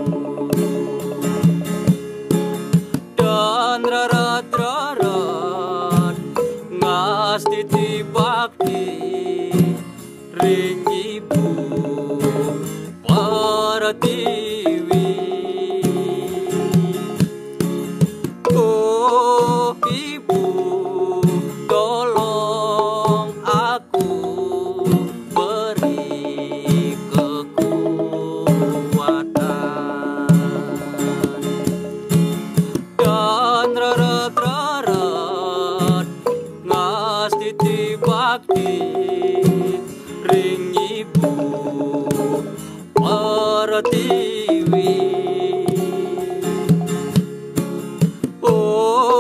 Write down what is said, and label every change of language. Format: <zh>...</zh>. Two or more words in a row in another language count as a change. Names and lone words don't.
<ban>Dan rarat ngastiti bakti ring Ibu Pertiwi.</ban> <id>Oh Ibu, tolong aku beri kekuatan.</id> <ban>Dan rarat ngastiti bakti ring Ibu Pertiwi. Oh</ban>